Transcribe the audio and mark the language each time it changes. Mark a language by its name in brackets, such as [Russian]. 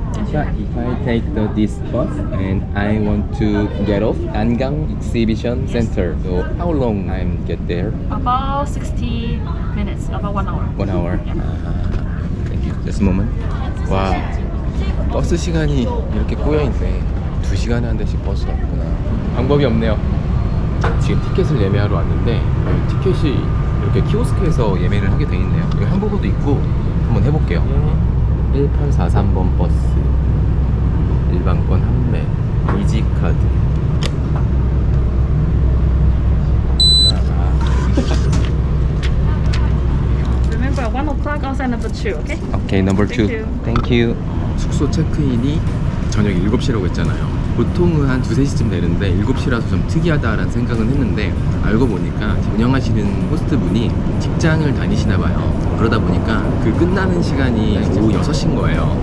[English] If I take this bus and I want to get off Angang Exhibition Center, so how long I get there? about 60 minutes, about 1 hour. 1 hour. Thank you. Just a moment. [Korean] 와, 버스 시간이 이렇게 꼬여있네. 2시간에 한 대씩 버스가 있구나. 방법이 없네요. 지금 티켓을 예매하러 왔는데, 티켓이 이렇게 키오스크에서 예매를 하게 돼 있네요. 여기 한국어도 있고, 한번 해볼게요. 1843번 버스, 일반권 판매, 이지카드. [English] Remember, 1 o'clock outside number 2, okay? 오케이, 넘버 2. Thank you. 땡큐. [Korean] 숙소 체크인이 저녁 7시라고 했잖아요. 보통은 한 2, 3시쯤 되는데 7시라서 좀 특이하다라는 생각은 했는데, 알고 보니까 운영하시는 호스트분이 직장을 다니시나 봐요. 그러다 보니까 그 끝나는 시간이 오후 6시인 거예요.